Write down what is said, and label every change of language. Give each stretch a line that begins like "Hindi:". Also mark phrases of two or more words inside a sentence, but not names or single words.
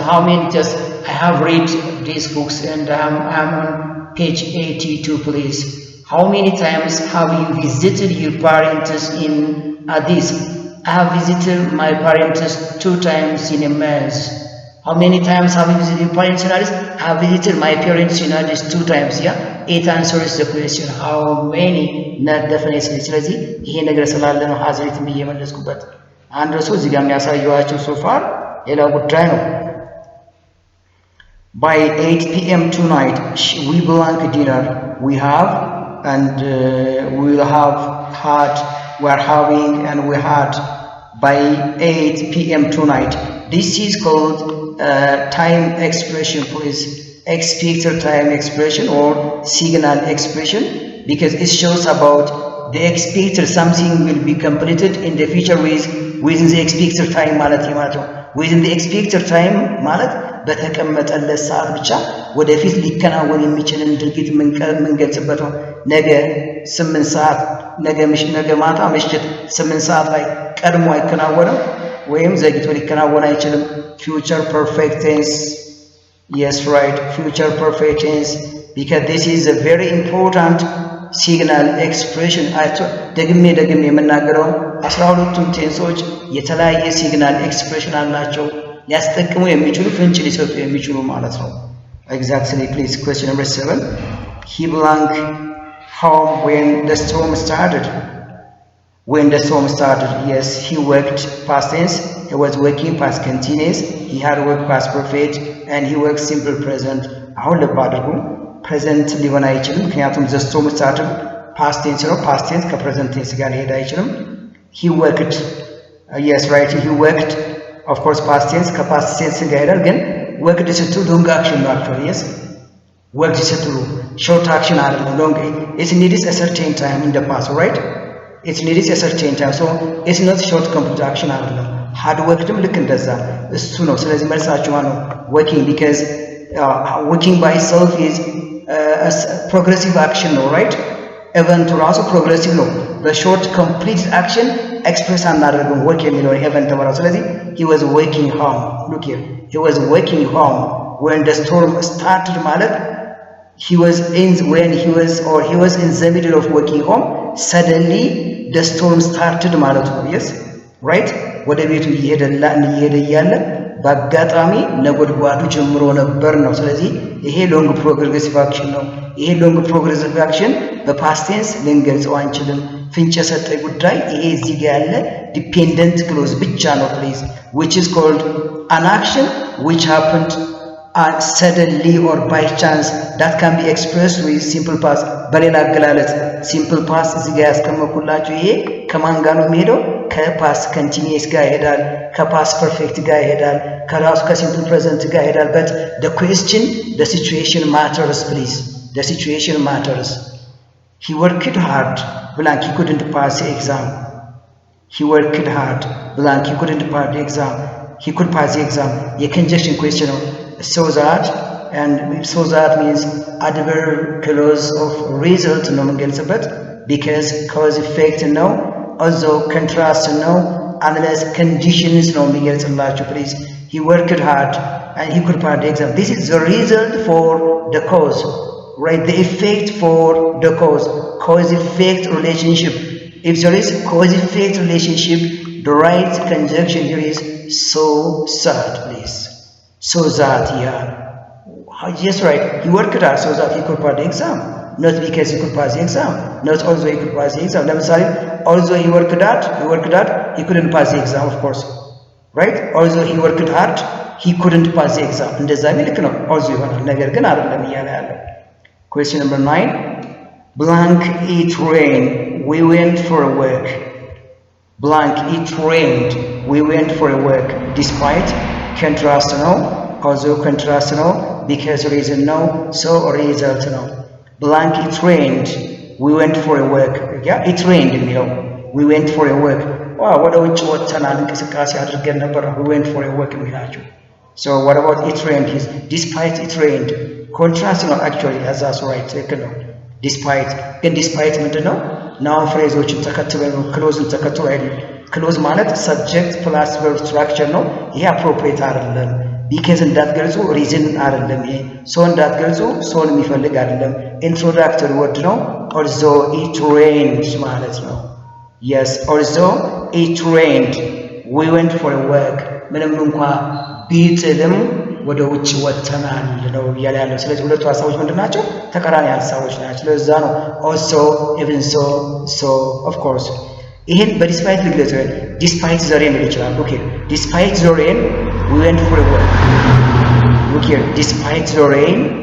English: how many just I have read these books and I'm on page 82 please how many times have you visited your parents in Addis I have visited my parents 2 times in a month how many times have you visited your parents in Addis I have visited my parents in Addis 2 times yeah it answers the question how many not definitely
Amharic: ስለዚህ ይሄ ነገር ስላለ ነው
English: has written
Amharic: ብዬ መለስኩበት አንድ ሰው እዚህ ጋር የሚያሳየዋችሁ
English: so far
Amharic: ሌላው ጉዳይ ነው
English: by 8 p.m. tonight we blank dinner we have and we will have had we are having and we had by 8 p.m. tonight this is called time expression please expected time expression or signal expression because it shows about the expected something will be completed in the future within the expected time
Amharic: ማለት ነው
English: within the expected time
Amharic: ማለት በተቀመጠለት ሰዓት ብቻ ወደፊት ሊከናወን የሚችልን ድርጊት ምንገልጽበት ነው ነገ 8 ሰዓት ነገ ማታ ምሽት 8 ሰዓት ላይ ቀድሞ አይከናወንም ወይም ዘግይቶ ሊከናወን አይችልም
English: future perfect tense yes right future perfect tense because this is a very important signal expression
Amharic: ደግሜ የምናገረው 12ቱም ቴንሶች የተለያየ
English: signal expression
Amharic: አላቸው ሊያስጠቅሙ የሚችሉ ፍንጭ ሊሰጡ የሚችሉ ማለት ነው
English: exactly please question number 7 he blank home when the storm started yes he worked past tense he was working past continuous he had worked past perfect and he worked simple present
Amharic: አሁን ለባድርጉ
English: present
Amharic: ሊሆን አይችልም ምክንያቱም
English: the storm started past tense ነው past tense ከpresent tense
Amharic: ጋር ሊሄድ አይችልም
English: he worked yes right he worked of course past tense ከpast tense
Amharic: ጋር ይሄዳል ግን
English: worked ስትሉ long action ነው actually yes worked ስትሉ short action አይደለም long it needs a certain time in the past right it needs a certain time so it's not short complete action አይደለም hard workedም
Amharic: ልክ እንደዛ እሱ ነው ስለዚህ መልሳችሁ ማለት ነው
English: working because working by itself is a progressive action no right event ራሱ progressive ነው በshort complete action express አናደርግም work የሚለውን event
Amharic: ተባለ ስለዚህ
English: he was working home look here he was working home when the storm started ማለት he was in the middle of working home suddenly the storm started
Amharic: ማለት ነው
English: yes right
Amharic: ወደ ቤቱ እየሄደ እያለ በአጋጣሚ ነጎድጓዱ ጀምሮ ነበር ነው ስለዚህ ይሄ
English: long progressive action
Amharic: ነው ይሄ
English: long progressive action በpast tense
Amharic: ልንገልጸው አንችልም ፍንጭ የሰጠ ጉዳይ ይሄ እዚህ ጋር ያለ
English: dependent clause
Amharic: ብቻ ነው
English: please which is called an action which happened suddenly or by chance that can be expressed with simple past
Amharic: በሌላ አገላለጽ
English: simple past
Amharic: እዚህ ጋር ያስቀመጥኩላችሁ ይሄ ከማን ጋር ነው የሚሄደው
English: ከፓስት continuous
Amharic: ጋር ይሄዳል
English: ከፓስት perfect
Amharic: ጋር ይሄዳል ከራሱ
English: ከsimple present
Amharic: ጋር ይሄዳል
English: but the question the situation matters please the situation matters he worked hard blank he couldn't pass the exam he worked hard blank he couldn't pass the exam he could pass the exam a conjunction question so that means adverb clause of result
Amharic: ነው የምንገልጽበት
English: because cause effect ነው also contrast ነው unless conditions
Amharic: ነው የሚገልጽላችሁ
English: please he worked hard and he could pass the exam this is the result for the cause right the effect for the cause effect relationship if there is cause effect relationship the right conjunction here is so that please so that yeah yes right he worked hard so that he could pass the exam not because he could pass the exam not also he could pass the exam ለምሳሌ also he worked hard he couldn't pass the exam of course right also he worked hard he couldn't pass the exam
Amharic: እንደዛ ልክ ነው
English: also
Amharic: ይሆናል ነገር ግን አይደለም እያለ ያለው
English: question number 9 blank it rained we went for a walk blank it rained we went for a walk despite contrast no also contrast no because reason no so result no blank it rained we went for a walk yeah it rained የሚለው we went for a walk
Amharic: ወደ ውጭ ወጥተናል እንቅስቃሴ አድርገን ነበር
English: we went for a walk የሚላችሁ so what about it rained despite it rained
Amharic: contrast ነው
English: actually that's right
Amharic: ትክክል ነው despite ግን despite ምንድነው now phraseዎችን ተከትለው ነው clause ተከትሎ አይደል clause ማለት
English: subject plus verb structure
Amharic: ነው ይሄ appropriate አይደለም because እንዳትገልጹ reason አይደለም ይሄ so እንዳትገልጹ so የሚፈልግ አይደለም introductory word ነው also
English: it rained
Amharic: ማለት ነው
English: yes also it rained we went for a walk
Amharic: ምንም እንኳን ቢጥልም ወደ ውጭ ወጥተናል ነው ያለው ስለዚህ ሁለቱ ሐሳቦች ምንድናቸው ተቃራኒ ሐሳቦች ናቸው ለዛ ነው
English: also even so of course
Amharic: ይሄን በዲስፓይት ልግለጽ
English: despite the rain ይችላል okay despite the rain we went for a walk okay despite the rain